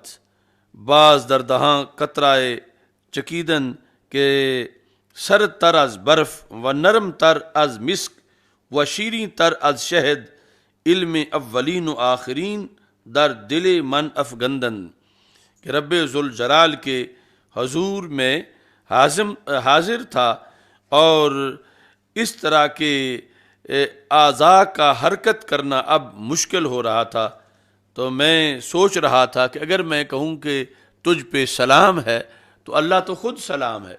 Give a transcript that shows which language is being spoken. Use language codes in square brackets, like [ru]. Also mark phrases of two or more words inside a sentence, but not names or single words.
[fa] بعض در دہاں قطرائے چکیدن کہ سر تر از برف و نرم تر از مسک و شیریں تر از شہد، علم اولین و آخرین در دل من افگندن. [ur] کہ رب ذوالجلال کے حضور میں حاضر تھا، اور اس طرح کے اعضاء کا حرکت کرنا اب مشکل ہو رہا تھا. تو میں سوچ رہا تھا کہ اگر میں کہوں کہ تجھ پہ سلام ہے تو اللہ تو خود سلام ہے.